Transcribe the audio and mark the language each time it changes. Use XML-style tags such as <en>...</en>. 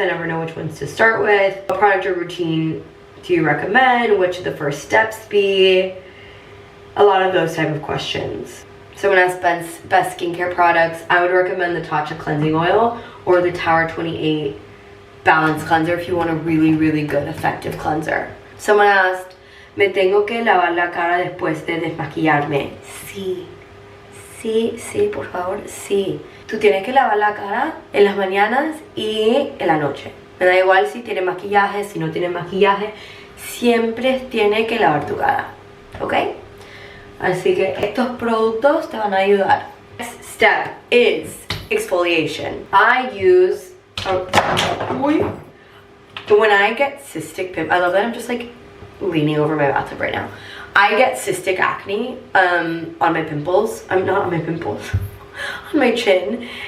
<en>I never know which ones to start with. What product or routine do you recommend? What should the first steps be? A lot of those type of questions. Someone asked best skincare products. I would recommend the Tatcha Cleansing Oil or the Tower 28 Balance Cleanser if you want a really, really good, effective cleanser. Someone asked,</en> <es>¿me tengo que lavar la cara después de desmaquillarme? Sí. Sí, sí, por favor, sí. Tú tienes que lavar la cara en las mañanas y en la noche. Me da igual si tiene maquillaje, si no tiene maquillaje. Siempre tiene que lavar tu cara. ¿Ok? Así que estos productos te van a ayudar.</es> <en>Next step is exfoliation. I use... when I get cystic pimples... I love that I'm just like leaning over my bathtub right now. I get cystic acne on my pimples. I'm not on my pimples. On my chin.</en>